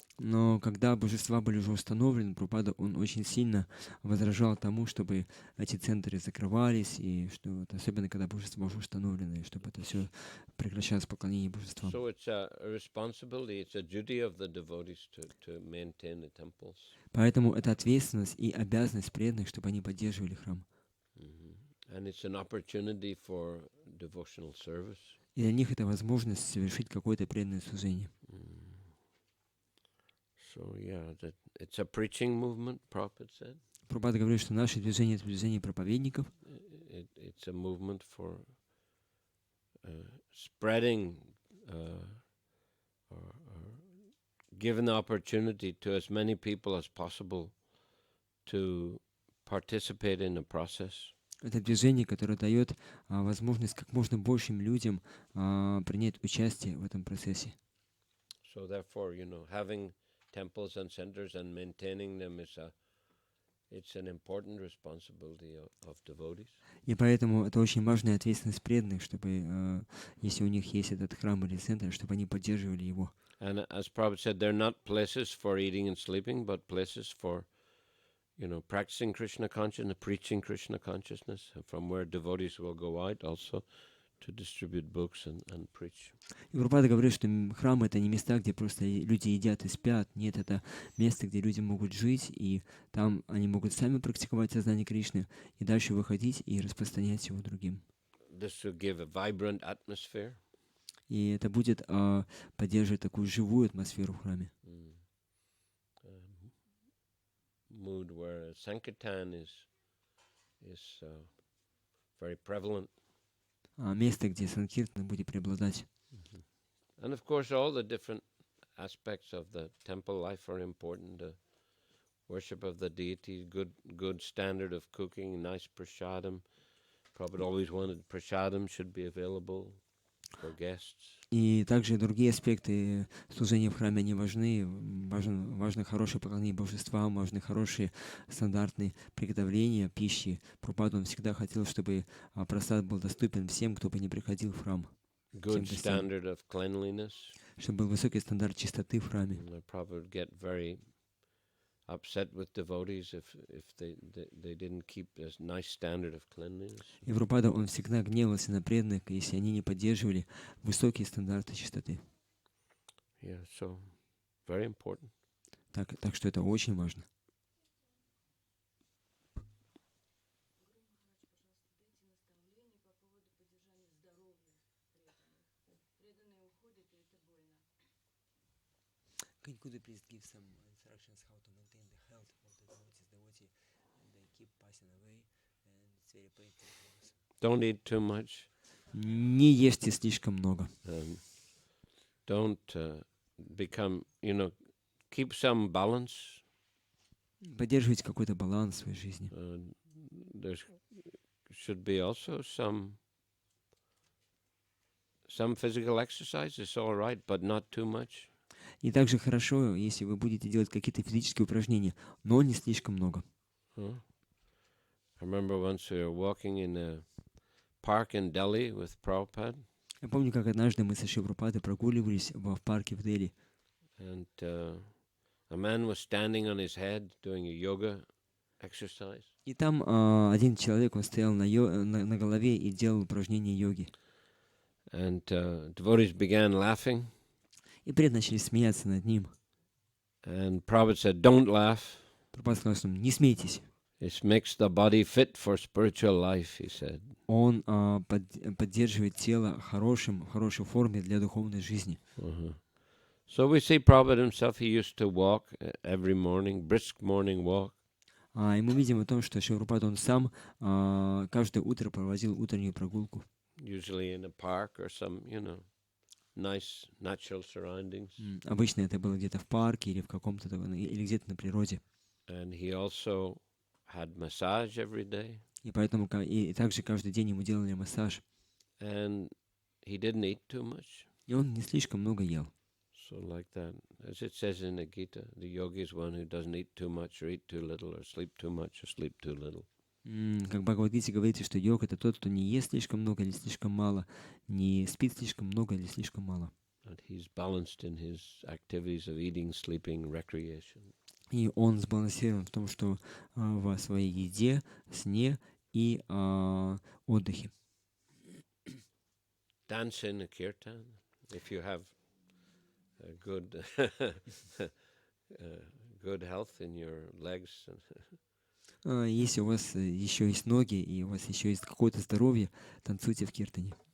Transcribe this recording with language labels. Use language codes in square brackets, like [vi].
[ru] Но когда божества были уже установлены, Прабхупада, он очень сильно возражал тому, чтобы эти центры закрывались, и что особенно когда божества уже установлены, чтобы это все прекращалось поклонение божествам. [en] So it's a responsibility, it's a duty of the devotees to maintain the temples. [ru] Поэтому это ответственность и обязанность преданных, чтобы они поддерживали храм. [en] And it's an opportunity for devotional service. [ru] И для них это возможность совершить какое-то преданное служение. [en] So yeah, it's a preaching movement, Prabhupada said. [ru] Прабхупада говорит, что наше движение — это движение проповедников. [en] It's a movement for spreading or giving the opportunity to as many people as possible to participate in the process. [ru] Это движение, которое дает возможность как можно большим людям принять участие в этом процессе. [en] So therefore, having temples and centers and maintaining them it's an important responsibility of devotees. [ru] И поэтому это очень важная ответственность преданных, чтобы, если у них есть этот храм или центр, чтобы они поддерживали его. [en] And as Prabhupada said, they're not places for eating and sleeping, but places for, practicing Krishna consciousness, preaching Krishna consciousness, from where devotees will go out also to distribute books and preach. [ru] И Прабхупада говорит, что храмы — это не места, где просто люди едят и спят. Нет, это место, где люди могут жить, и там они могут сами практиковать сознание Кришны, и дальше выходить и распространять его другим. [en] This will give a vibrant atmosphere. [ru] И это будет поддерживать такую живую атмосферу в храме. [en] Mood where Sankirtan is very prevalent. [ru] Место, где санкиртан будет преобладать. [en] And of course, all the different aspects of the temple life are important. The worship of the deity, good standard of cooking, nice prasadam. Prabhupada always wanted prasadam should be available for guests. [ru] И также другие аспекты служения в храме, они важны. Важно хорошее поклонение божествам, важны хорошие стандартные приготовления пищи. Прабхупада, он всегда хотел, чтобы прасад был доступен всем, кто бы не приходил в храм. [en] Good standard of cleanliness. [ru] Чтобы был высокий стандарт чистоты в храме. [en] Prabhupada would get very upset with devotees if they didn't keep a nice standard of cleanliness. [ru] И Прабхупада, он всегда гневался на преданных, если они не поддерживали высокие стандарты чистоты. [en] Yeah, so very important. [ru] Так что это очень важно. [en] Could you please give some instructions how to maintain the health of the devotee? They keep passing away, and it's very painful for us. Don't eat too much. [ru] Не ешьте слишком много. [en] Don't become, keep some balance. [ru] Поддерживайте какой-то баланс в своей жизни. [en] There should be also some physical exercise. It's all right, but not too much. [ru] И также хорошо, если вы будете делать какие-то физические упражнения, но не слишком много. [en] I remember once we were walking in park in Delhi with Prabhupada, [ru] Я помню, как однажды мы со Шри Прабхупадой прогуливались в парке в Дели. [en] and a man was standing on his head doing a yoga exercise. [ru] И там один человек, он стоял на голове и делал упражнения йоги. [en] And devotees began laughing. [ru] И преданные начали смеяться над ним. [en] And Prabhupada said, "Don't laugh. [ru] Прабхупада сказал, что не смейтесь. [en] It makes the body fit for spiritual life," he said. [ru] Он поддерживает тело в хорошей форме для духовной жизни. [en] So we see Prabhupada himself, he used to walk every morning, brisk morning walk. [ru] И мы видим о том, что Шри Прабхупада, он сам каждое утро проводил утреннюю прогулку. [en] Usually in a park or some, nice natural surroundings. [ru] Обычно это было где-то в парке или в каком-то или где-то на природе. [en] And he also had massage every day. [ru] И поэтому и также каждый день ему делали массаж. [en] And he didn't eat too much. [ru] И он не слишком много ел. [en] So like that, as it says in the Gita, the yogi is one who doesn't eat too much or eat too little or sleep too much or sleep too little. [ru] Как в Бхагавад-гите говорится, что йог — это тот, кто не ест слишком много или слишком мало, не спит слишком много или слишком мало. [en] And he's balanced in his activities of eating, sleeping, recreation. [ru] И он сбалансирован в том, что в своей еде, сне и отдыхе. [en] Dance in a kirtan, if you have a good health in your legs. [ru] Если у вас еще есть ноги и у вас еще есть какое-то здоровье, танцуйте в киртане.